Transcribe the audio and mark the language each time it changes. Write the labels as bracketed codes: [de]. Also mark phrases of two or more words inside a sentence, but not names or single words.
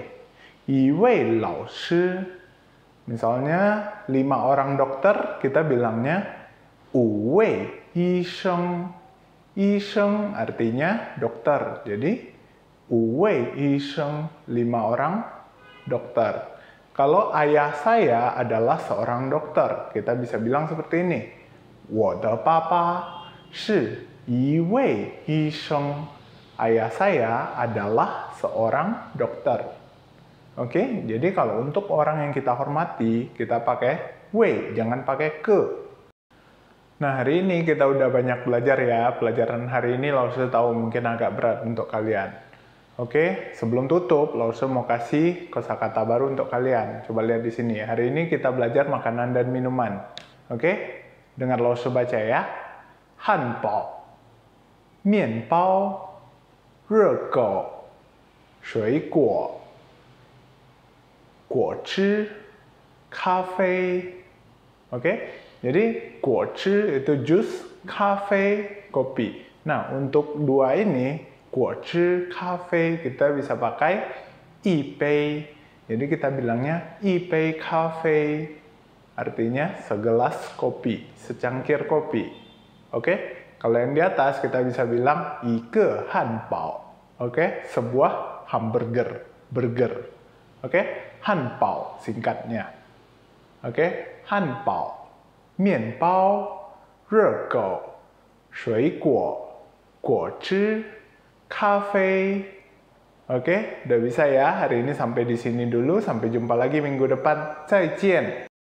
[zh] 一位老师. [id] Misalnya, 5 orang dokter, kita bilangnya [zh] 5 位医生. [id] Yisheng artinya dokter. Jadi, [zh] 5 位医生, [id] 5 orang dokter. Kalau ayah saya adalah seorang dokter, kita bisa bilang seperti ini. [zh] 我的爸爸是一位医生. [id] Ayah saya adalah seorang dokter. Oke, jadi kalau untuk orang yang kita hormati, kita pakai wei, jangan pakai ke. Nah, hari ini kita udah banyak belajar ya. Pelajaran hari ini Lause tahu mungkin agak berat untuk kalian. Oke, sebelum tutup, Lause mau kasih kosakata baru untuk kalian. Coba lihat di sini. Hari ini kita belajar makanan dan minuman. Oke, dengar Lause baca ya. [zh] 汉堡, 面包, 热狗, 水果果汁咖啡 [id] oke jadi 果汁 itu jus cafe kopi nah untuk dua ini 果 [zh] 汁咖啡 [id] kita bisa pakai 一杯 jadi kita bilangnya [zh] 一杯咖啡 [id] artinya segelas kopi secangkir kopi oke kalau yang di atas kita bisa bilang [zh] 一个汉堡 [id] oke sebuah hamburger burger oke hanbao singkatnya oke hanbao [zh] 面包热狗水果果汁咖啡 [id] oke udah bisa ya hari ini sampai di sini dulu sampai jumpa lagi minggu depan 再见